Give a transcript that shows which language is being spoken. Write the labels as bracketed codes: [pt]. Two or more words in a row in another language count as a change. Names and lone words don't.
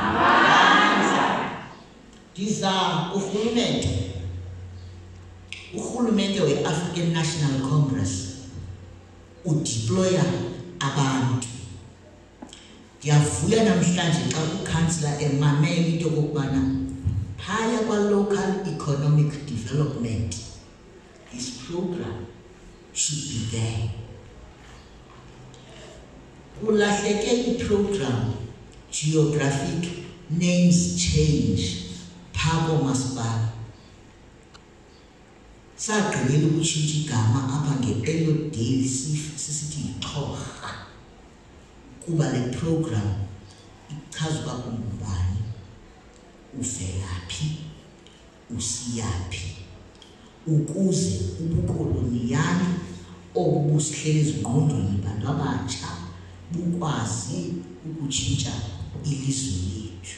[xh] ndiza urhulumente we-African National Congress udeploya abantu ndiyavuya namhlanje xa ukhansila emamela into yokubana phaya kwa-local economic development [en] this program should be there [xh] kulahleke iprogram [en] geographic names change [xh] phako masipala sagqibela ukutshintsha igama apha nge-Elodale sisithi yiXhorha kuba le program ichaza uba ungubani uvelaphi usiyaphi ukuze ubukoloniyali obusihleli ezingqondweni bantu abatsha bukwazi ukutshintsha ilizwe lethu